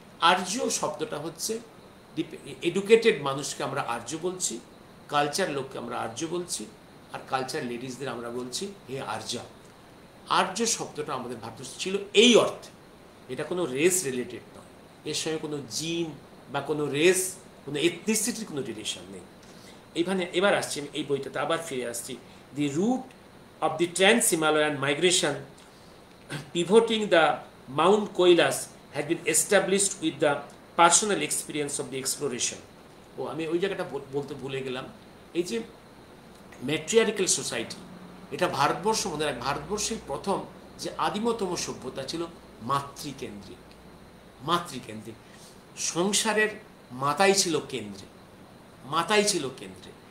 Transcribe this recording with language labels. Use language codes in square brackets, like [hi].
[bn] আর্য শব্দটা হচ্ছে এডুকেটেড মানুষকে আমরা আর্য বলছি, কালচার লোককে আমরা আর্য বলছি, আর কালচার লেডিসদের আমরা বলছি হে আর্যা। আর্য শব্দটা আমাদের ভারতবর্ষে ছিল এই অর্থে, এটা কোনো রেস রিলেটেড নয়, এর সঙ্গে কোনো জিন বা কোনো রেস, কোনো এথনিসিটির কোনো রিলেশন নেই। এবার আসছি আমি এই বইটাতে আবার ফিরে আসছি। [en] The route of the Trans-Himalayan migration pivoting the Mount Kailash has been established with the personal experience of the exploration. [bn] ও আমি ওই জায়গাটা বলতে ভুলে গেলাম। এই যে ম্যাট্রিয়ারিক্যাল সোসাইটি, এটা ভারতবর্ষ মনে হয় ভারতবর্ষের প্রথম যে আদিমতম সভ্যতা ছিল মাতৃকেন্দ্রিক। মাতৃকেন্দ্রিক সংসারের মাতাই ছিল কেন্দ্রে, মাতাই ছিল কেন্দ্রে।